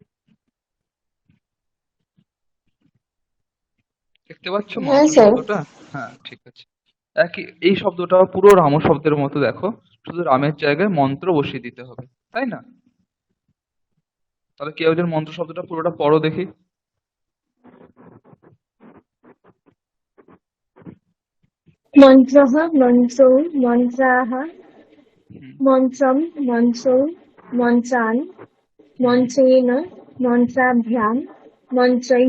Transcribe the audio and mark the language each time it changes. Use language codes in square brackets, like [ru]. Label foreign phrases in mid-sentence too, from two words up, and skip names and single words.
[bn] দেখতে পাচ্ছ হ্যাঁ মন্ত্র স্যার। শব্দটা? হ্যাঁ, ঠিক আছে। এই শব্দটা পুরো রাম শব্দের মতো, দেখো, শুধু রামের জায়গায় মন্ত্র বসিয়ে দিতে হবে, তাই না? তাহলে কেউ একজন মন্ত্র শব্দটা পুরোটা পড়ো দেখি। [sa] मन्त्रः मन्त्रौ मन्त्राः [bn] হুম, [sa] मन्त्रं मन्त्रौ मन्त्रान् मन्त्रेण मन्त्राभ्यां मन्त्रैः